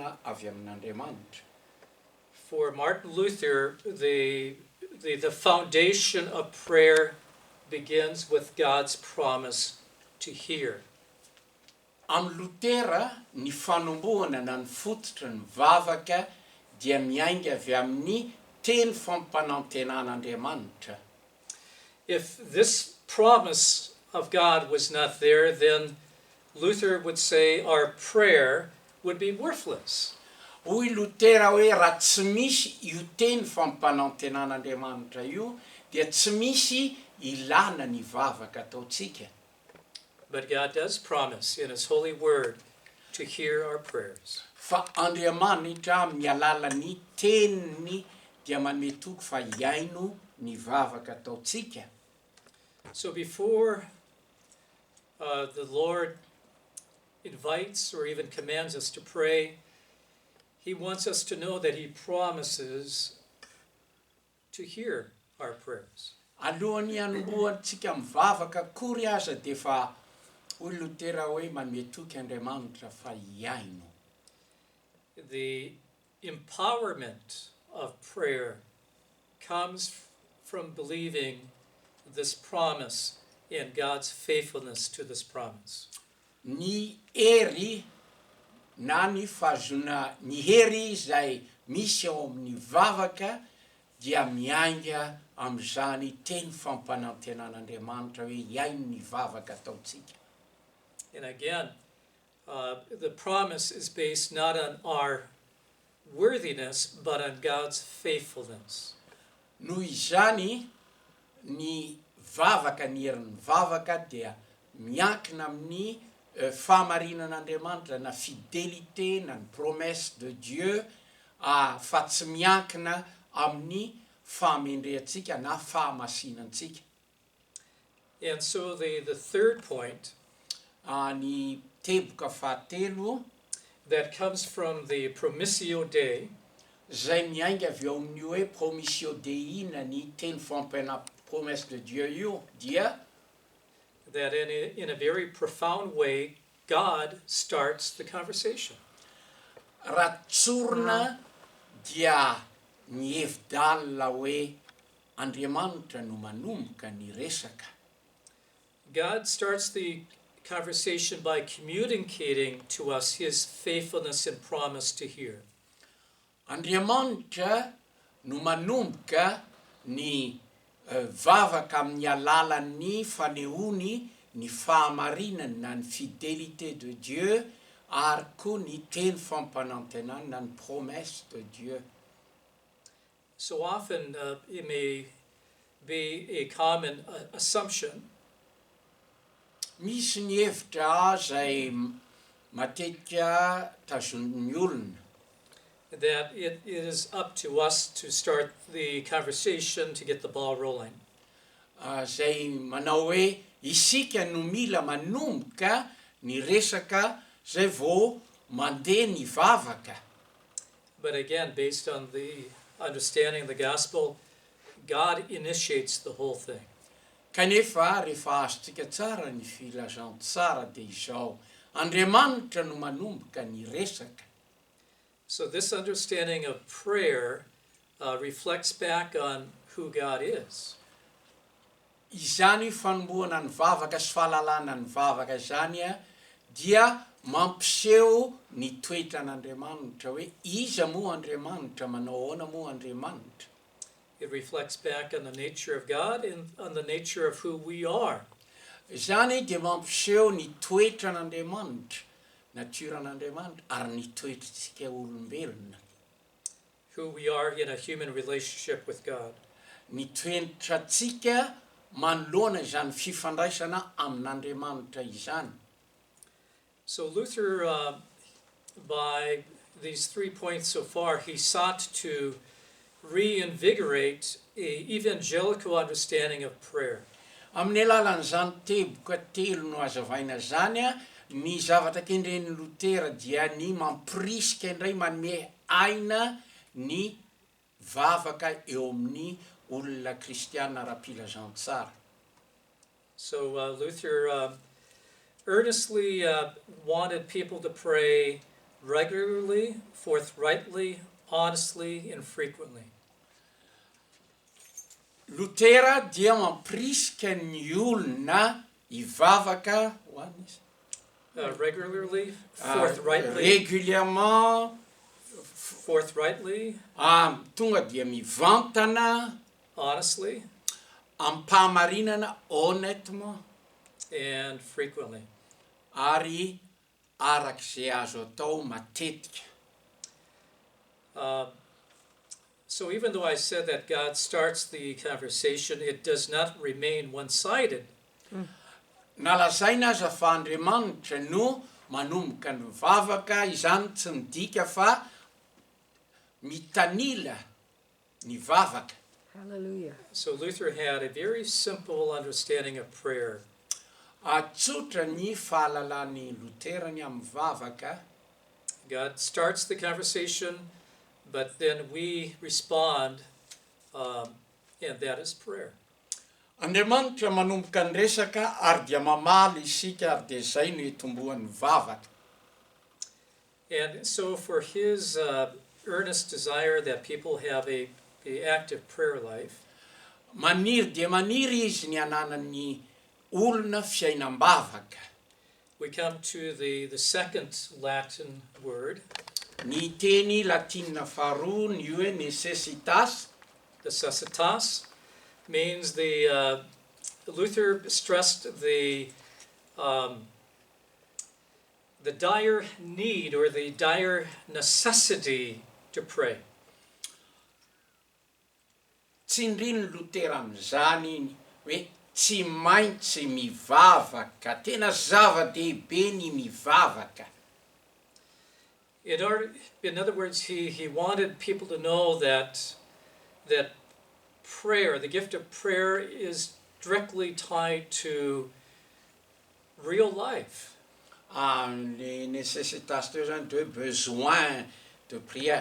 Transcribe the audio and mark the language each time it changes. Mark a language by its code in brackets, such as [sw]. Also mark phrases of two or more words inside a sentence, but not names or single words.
[mg] fahafahana avy amin'Andriamanitra. [en] For Martin Luther, the foundation of prayer begins with God's promise to hear. [mg] Amin'ny Lutera, ny fanombohana na ny fototra ny vavaka dia miainga avy amin'ny teny fampanantenan'Andriamanitra. [en] If this promise of God was not there, then Luther would say our prayer would be worthless. [mg] Hoy Lutera hoe raha tsy misy io teny fampanantenan'Andriamanitra io, dia tsy misy ilana ny vavaka ataotsika. [en] But God does promise in His holy word to hear our prayers. [mg] Fa Andriamanitra amin'ny alalan'ny teniny dia manome toky fa hiaino ny vavaka ataotsika. [en] So before the Lord invites or even commands us to pray, He wants us to know that He promises to hear our prayers. [mg] Alohan'ny hanombohantsika mivavaka akory aza dia fa hoy Lutera hoe manome toky Andriamanitra fa hiaino. [en] The empowerment of prayer comes from believing this promise and God's faithfulness to this promise. [mg] Ny hery na ny fahazona ny hery izay misy ao amin'ny vavaka dia miainga amin'izany teny fampanantenan'Andriamanitra hoe hiaino ny vavaka ataotsika. [en] And again, the promise is based not on our worthiness, but on God's faithfulness. [mg] Noho izany ny vavaka, ny herin'ny vavaka dia miankina amin'ny fahamarinan'Andriamanitra na fidélité na ny [fr] promesse de Dieu [mg] fa tsy miankina amin'ny fahamendrehantsika na fahamasinantsika. [en] And so the third point [mg] Ny teboka fahatelo [en] that comes from the [la] Promissio Dei [mg] zay miainga avy ao amin'io hoe [la] Promissio Dei [mg] na ny teny fampana [fr] promesse de Dieu [mg] io dia [en] that in a very profound way, God starts the conversation. [mg] Raha tsorina dia ny hevi-dalina hoe Andriamanitra no manomboka ny resaka. [en] God starts the conversation by communicating to us His faithfulness and promise to hear. [mg] Andriamanitra no manomboka ny vavaka amin'ny alalan'ny fanehony ny fahamarinany na ny [fr] fidélité de Dieu [mg] ary koa ny teny fampanantenana na ny [fr] promesse de Dieu. [en] So often it may be a common assumption [mg] Misy ny hevitra zay matetika tazon'ny olona [en] that it is up to us to start the conversation to get the ball rolling. [mg] Zay manao hoe isika no mila manomboka ny resaka zay vao mandeha ny vavaka. [en] But again, based on the understanding of the gospel, God initiates the whole thing. [mg] Kanefa rehefa azontsika tsara ny filazantsara dia izao, Andriamanitra no manomboka ny resaka. [en] So this understanding of prayer reflects back on who God is. [mg] Izany fanombohana ny vavaka sy fahalalana ny vavaka zany dia mampiseho ny toetran'Andriamanitra hoe iza moa Andriamanitra, manao ahoana moa Andriamanitra. [en] It reflects back on the nature of God and on the nature of who we are. [mg] Zany dia mampiseho ny toetran'Andriamanitra, naturan'Andriamanitra ary ny toetrantsika olombelona. [en] Who we are in a human relationship with God. [mg] Ny toetrantsika manoloana izany fifandraisana amin'Andriamanitra izany. [en] So Luther, by these 3 points so far, he sought to reinvigorate an evangelical understanding of prayer. [mg] Amin'ny alalan'izany teboka telo no hazavaina zany ny zavatra kendren'ny Lutera dia ny mampirisika indray manome aina ny vavaka eo amin'ny olona kristiana ara-pilazantsara. [en] So Luther earnestly wanted people to pray regularly, forthrightly, honestly, and frequently. [mg] Lutera dia mampirisika ny olona hivavaka [en] Regularly, forthrightly, [fr] régulièrement, [en] forthrightly, [mg] tonga dia mivantana, [en] honestly, [mg] ampahamarinana, honnêtement, [en] and frequently. [mg] ary arak'izay azo atao matetika. [en] So even though I said that God starts the conversation, it does not remain one-sided. [mg] Nalazaina aza fa Andriamanitra no manomboka ny mivavaka, izany tsy midika fa mitanila ny vavaka. [en] Hallelujah. So Luther had a very simple understanding of prayer. [mg] Tsotra ny fahalalan'ny Luterany amin'ny vavaka. [en] God starts the conversation, but then we respond, and that is prayer. [mg] Andriamanitra manomboka ny resaka ary dia mamaly isika ary dia izay no itombohan'ny vavaka. [en] And so for his earnest desire that people have a active prayer life, [mg] Maniry dia maniry izy ny ananan'ny olona fiainam-bavaka. [en] we come to the second Latin word, [mg] Ny teny latina faharoa ny hoe necessitas. [en] necessitas, means the Luther stressed the dire need or the dire necessity to pray. [mg] Tsindriny Lutera amin'izany hoe tsy maintsy mivavaka, tena zava-dehibe ny mivavaka. [en] In other words, he wanted people to know that prayer, the gift of prayer, is directly tied to real life. [fr] Les nécessitas [mg] teo zany [fr] de besoin de prière.